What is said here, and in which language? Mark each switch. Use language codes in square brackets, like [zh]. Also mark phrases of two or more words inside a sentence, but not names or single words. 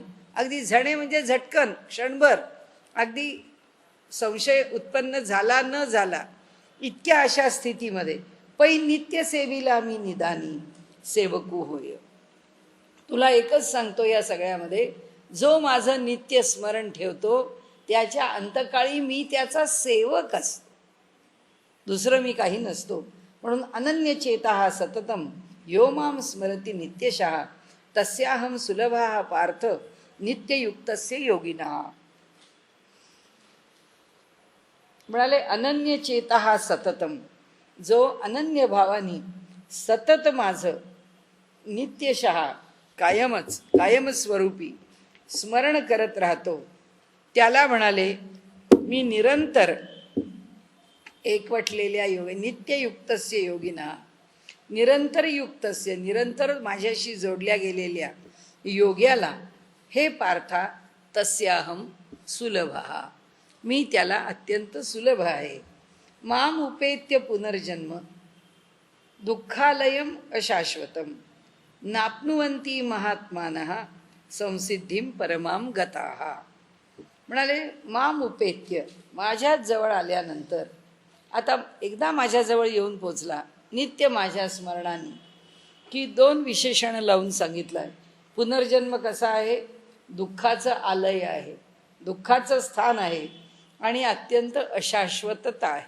[mr] अगदी झणे म्हणजे झटकन, क्षणभर, अगदी संशय उत्पन्न झाला न झाला इतक्या अशा स्थितीमध्ये पै नित्य सेविला मी निदानी सेवकू होय. तुला एकच सांगतो या सगळ्यामध्ये, जो माझं नित्य स्मरण ठेवतो त्याच्या अंतकाळी मी त्याचा सेवक असतो, दुसरं मी काही नसतो. [sa] म्हणून अनन्यचेता सततम यो माम स्मरती नित्यशः तस्याहम सुलभा पार्थ नित्ययुक्तस्य योगिनः. म्हणाले अनन्यचेता सततम, [mr] जो अनन्य भावानी सतत माझं नित्यशः कायम स्वरूपी स्मरण करत राहतो, त्याला म्हणाले मी निरंतर एकवटलेल्या योग [sa] नित्ययुक्तस्य योगिना, [mr] निरंतर युक्तस्य निरंतर माझ्याशी जोडल्या गेलेल्या योग्याला हे पार्था [sa] तस्याहम सुलभः, [mr] मी त्याला अत्यंत सुलभ आहे. [sa] माम उपेत्य पुनर्जन्म दुःखालयम अशाश्वतम नाप्नुवन्ति महात्मानः संसिद्धिम परमाम गताः. म्हणाले माम उपेत्य, [mr] माझ्याच जवळ आल्यानंतर, आता एकदा माझ्याजवळ येऊन पोचला नित्य माझ्या स्मरणाने, की दोन विशेषण लावून सांगितलं आहे. पुनर्जन्म कसा आहे? दुःखाचं आलय आहे, दुःखाचं स्थान आहे आणि अत्यंत अशाश्वतता आहे.